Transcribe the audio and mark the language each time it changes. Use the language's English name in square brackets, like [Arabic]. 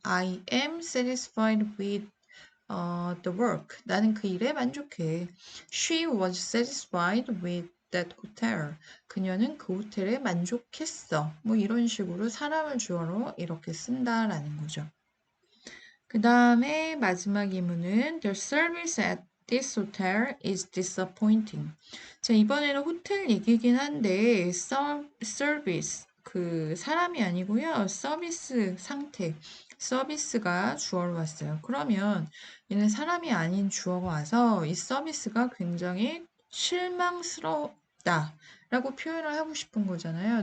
[English] I am satisfied with the work. [Korean] 나는 그 일에 만족해. [English] She was satisfied with that hotel. [Korean] 그녀는 그 호텔에 만족했어. 뭐 이런 식으로 사람을 주어로 이렇게 쓴다라는 거죠. 그 다음에 마지막 예문은 [English] The service at this hotel is disappointing. [Korean] 자, 이번에는 호텔 얘기긴 한데 service 그 사람이 아니고요. 서비스 상태. 서비스가 주어로 왔어요. 그러면 얘는 사람이 아닌 주어가 와서 이 서비스가 굉장히 실망스럽다 라고 표현을 하고 싶은 거잖아요.